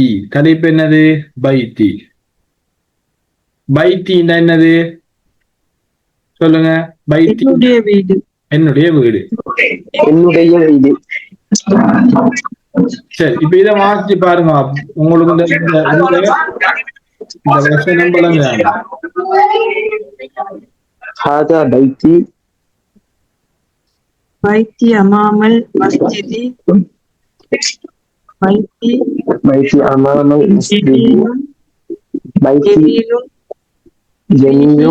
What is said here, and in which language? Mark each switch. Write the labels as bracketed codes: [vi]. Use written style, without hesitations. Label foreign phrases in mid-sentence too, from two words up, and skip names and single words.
[ta] தலைப்பு என்னது? பைத்தி. பைத்தின்னா என்னது சொல்லுங்க? பைத்தி என்னுடைய வீடு. என்னுடைய வீடு. சரி, இப்ப இதை வாசிச்சு பாருங்க. உங்களுக்கு இந்த வசனம் பலங்க. [ar] هذا بيتي بيتي أمام المسجد. بيتي أمام المسجد. بيتي جميل.